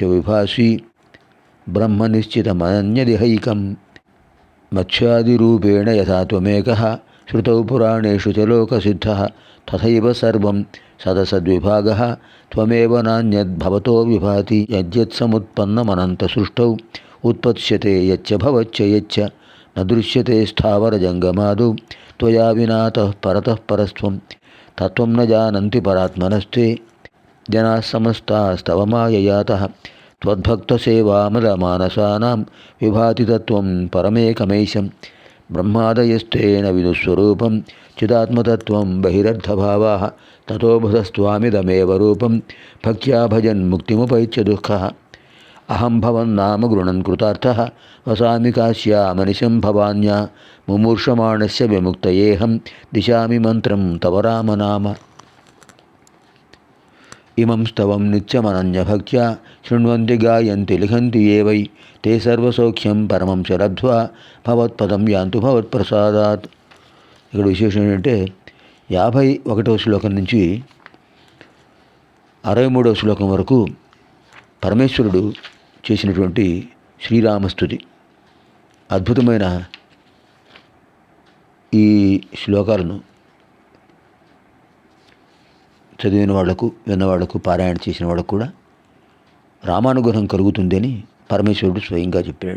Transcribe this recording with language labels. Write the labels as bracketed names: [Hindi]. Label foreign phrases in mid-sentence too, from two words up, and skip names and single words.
[Sanskrit] విభాసి బ్రహ్మనిశ్చితమనన్యదిహైకం మత్స్యాదిరూపేణ యథా త్వమేకः శ్రుతౌ పురాణేషు చ లోకసిద్ధः తథైవ సర్వం సదసద్విభాగः త్వమేవ నాన్యద్భవతో విభాతి యద్యత్సముత్పన్నమనంతసృష్టౌ ఉత్పత్స్యతే యచ్చ భవచ్చ యచ్చ న దృశ్యతే స్థావరజంగమాదౌ త్వయా వినాతః పరతః పరస్త్వం తత్వం న జానంతి పరాత్మనస్తే జనాः సమస్తాస్తవ మాయయాతః त्वद्भक्तसेवामदमानसानां विभाति तत्त्वं परमेकमैशं ब्रह्मादयस्तेन विदुस्वरूपं चिदात्मतत्त्वं बहिरर्थभावाः ततो बुधस्त्वामिदमेव रूपं भक्त्या भजन् मुक्तिमुपैच्य दुःखः अहं भवन्नाम गृणन् कृतार्थः वसामि काश्यामनिशं भवान्या मुमूर्षमाणस्य विमुक्तयेऽहं दिशामि मन्त्रं तव राम नाम इमं स्तवं नित्यमनन्यभक्त्या शृण्वन्ति गायन्ति लिखन्ति ये वै ते सर्वसौख्यं परमं च लब्ध्वा భగవత్పదం యాంతు భగవత్ప్రసాదాత్. [Telugu] ఇక్కడ విశేషం ఏంటంటే 51వ శ్లోకం నుంచి 63వ శ్లోకం వరకు పరమేశ్వరుడు చేసినటువంటి శ్రీరామస్తుతి. అద్భుతమైన ఈ శ్లోకాలను చదివిన వాళ్లకు, విన్నవాళ్లకు, పారాయణ చేసిన వాళ్ళకు కూడా రామానుగ్రహం కలుగుతుందని పరమేశ్వరుడు స్వయంగా చెప్పాడు.